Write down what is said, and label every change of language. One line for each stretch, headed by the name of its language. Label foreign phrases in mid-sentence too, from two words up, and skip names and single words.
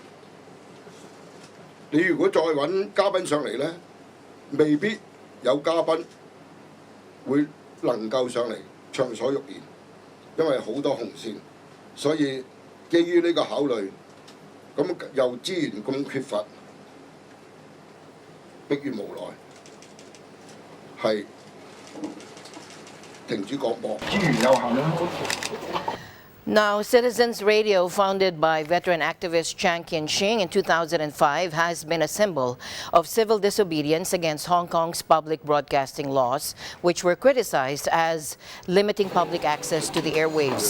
Cantonese: 你如果再揾嘉賓上嚟呢，未必有嘉賓會能夠上嚟暢所欲言，因為好多紅線。所以基於呢個考慮，咁又資源咁缺乏，迫於無奈。係停止廣播，資源有限啦。
English: Now, Citizens Radio, founded by veteran activist Chiang Kin-shing in 2005, has been a symbol of civil disobedience against Hong Kong's public broadcasting laws, which were criticized as limiting public access to the airwaves.